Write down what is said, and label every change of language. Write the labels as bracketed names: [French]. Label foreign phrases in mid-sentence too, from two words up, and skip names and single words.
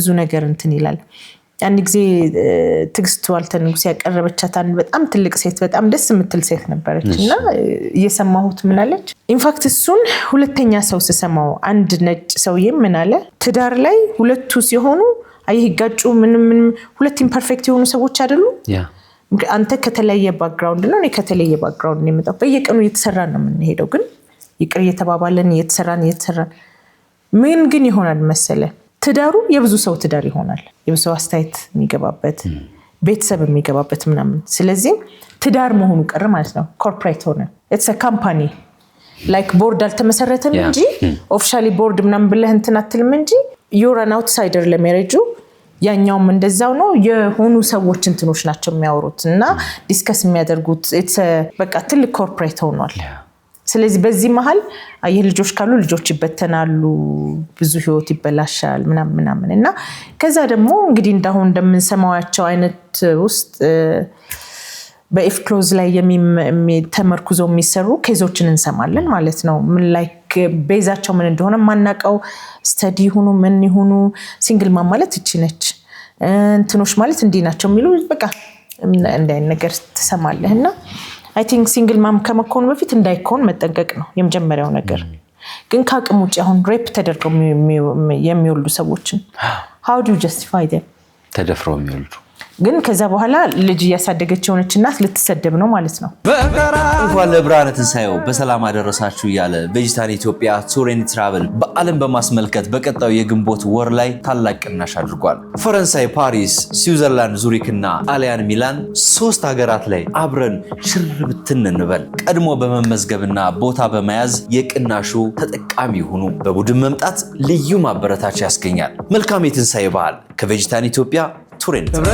[Amharic] ነገር እንትን ይላል አንድ ጊዜ ትግስቱ አልተንጉስ ያቀረበቻት አንድ በጣም ትልቅ ሴት በጣም ደስ የምትል ሴት ነበረችና እየሰማሁት ምን አለች ኢንፋክት እሱን ሁለተኛ ሰው ሲሰማው አንድ ነጭ ሰውዬ ምን አለ ትዳር ላይ ሁለቱ ሲሆኑ አይጋጩ ምንም ሁለት ኢምፐርፌክት የሆኑ ሰዎች አይደሉ አንተ ከተለየ ባክግራውንድ ነው እኔ ከተለየ ባክግራውንድ ነው የመጣው በየቀኑ እየተሰራ ነው የምንሄደው ግን ይቅር እየተባባለን እየተሰራን ምን ግን ይሆናል መሰለ ትዳሩ የብዙ ሰው ትዳር ይሆናል የብዙ ሰው አስተያየት የሚገባበት ቤተሰብ የሚገባበት ምናምን ስለዚህ ትዳር መሆኑ ቀረ ማለት ነው ኮርፖሬት ሆነ [English] it's a company like board [Amharic] አልተመሰረተም እንጂ [English] officially board [Amharic] ምናምን ብለህ እንትን አትልም እንጂ [English] you're an outsider [Amharic] ለማሬጁ ያኛውም እንደዛው ነው የሆኑ ሰዎች እንትኖች ናቸው የሚያወሩትና ዲስከስ የሚያደርጉት በቃ ትልቅ ኮርፖሬት ሆኗል ስለዚህ በዚህ መሃል አየህ ልጆች ካሉ ልጆች ይበተናሉ ብዙ ህይወት ይበላሻል ምናምን እና ከዛ ደግሞ እንግዲህ እንዳሁን እንደምንሰማዋቸው አይነት ውስጥ በኢፍ ክሎዝ ላይ ተመርኩዘው የሚሰሩ ኬዞችን እንሰማለን ማለት ነው ምን ላይክ ቤዛቸው ምን እንደሆነ ማናቀው ስተዲ ሆኖ ምን ይሆኑ [English] single mom [Amharic] ማለት እቺ ነች እንትኖች ማለት እንዲ ናቸው የሚሉ በቃ እንደ ነገር ተሰማለህና [English] I think single mom [Amharic] ከመኮን በፊት እንዳይኮን መጠንቀቅ ነው የመጀመሪያው ነገር ግን ካቅም ውጪ አሁን ሬፕ ተደርገው የሚወልዱ ሰዎችን [English] how do you justify them [Amharic] ተደፍረው የሚወልዱ ግን ከዛ በኋላ ልጅ ያሳደገች ሆነች እናት ልትሰደብ ነው ማለት ነው እንኳን ለብርሃነ ትንሣኤው በሰላም አደረሳችሁ ያለ ቬጂታን ኢትዮጵያ ቱር ኤንድ ትራቨል በአለም በማስመልከት በቀጣዩ የግንቦት ወር ላይ ታላቅ ቅናሽ አድርጓል ፈረንሳይ ፓሪስ ስዊዘርላንድ ዙሪክ እና ጣሊያን ሚላን 3 ሀገራት ላይ አብረን ሽርብትን እንበል ቀድሞ በመመዝገብና ቦታ በመያዝ የቅናሹ ተጠቃሚ ሆኑ በቡድን መምጣት ልዩ ማበረታቻ ያስገኛል መልካም የትንሣኤ በዓል ከቬጂታን ኢትዮጵያ ቱሬንት